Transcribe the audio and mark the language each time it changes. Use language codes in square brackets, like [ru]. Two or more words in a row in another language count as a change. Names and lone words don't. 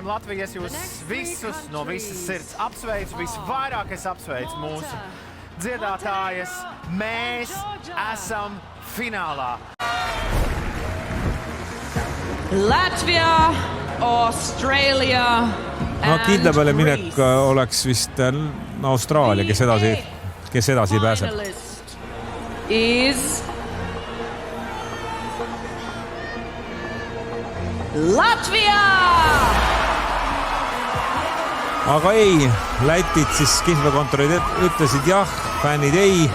[lv] Latvijas jūs visus no visas sirds apsveicu. Visvairāk es apsveicu mūsu dziedātājas. Mēs esam finālā. Latvia, Australia [et] no kindla peale minek oleks vist Austraalia, kes edasi pääseb. [en] Is Latvia! [et] Aga ei, Lätid siis kihlvekontorid ütlesid jah, fännid ei.